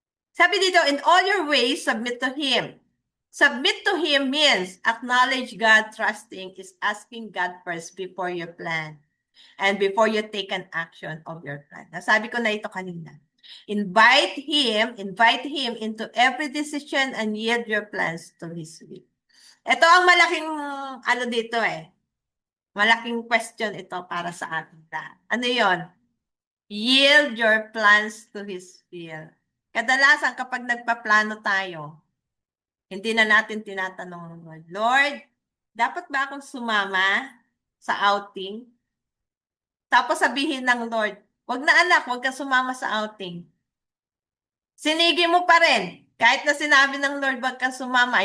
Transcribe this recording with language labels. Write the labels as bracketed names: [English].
[Filipino] Sabi dito, [English] in all your ways, submit to Him. Submit to Him means acknowledge God, trusting is asking God first before you plan and before you take an action of your plan. [Filipino] Nasabi ko na ito kanina. [English] Invite Him into every decision and yield your plans to His will. [Filipino] Ito ang malaking dito malaking question ito para sa ating lahat. Ano yon? [English] Yield your plans to His will. [Filipino] Kadalasan kapag nagpaplano tayo, hindi na natin tinatanong ng Lord, Lord, dapat ba akong sumama sa outing? Tapos sabihin ng Lord, wag na anak, wag ka sumama sa outing. Sinigi mo pa rin. Kahit na sinabi ng Lord, wag ka sumama.